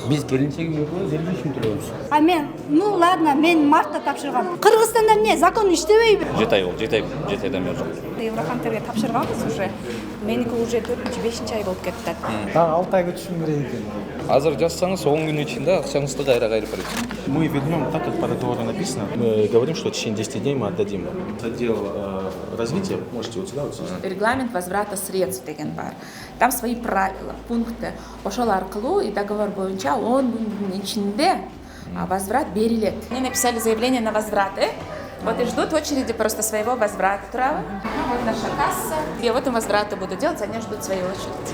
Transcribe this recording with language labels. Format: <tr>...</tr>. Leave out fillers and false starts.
<ky>Биз келинчегим өкүлү 50 төлөбүз. А мен,</ky> <ru>ну ладно,</ru> <ky>мен мартта тапшыргам. Кыргызстанда эмне, закон иштебейби? 7 ай болду, 7 айдан бери жок. Еврохантерге тапшырганбыз уже. Меники уже 4-5 ай болуп кетти. Дагы 6 ай күтүшүм керек экен. Азыр жазсаңыз 10 күн ичинде акчаңызды кайра кайрып берет.</ky> <ru>Мы вернем так, как по договору написано. Мы говорим, что в течение 10 дней мы отдадим. Отдел развития, можете вот сюда, вот сюда. Регламент возврата средств</ru> <ky>деген бар.</ky> <ru>Там свои правила, пункты.</ru> <ky>Ошол аркылуу и договор боюнча 10 күндүн ичинде возврат берилет.</ky> <ru>Они написали заявление на возвраты. Вот и ждут в очереди просто своего возврата. Вот наша касса. И вот им возвраты будут делать, они ждут своей очереди.</ru>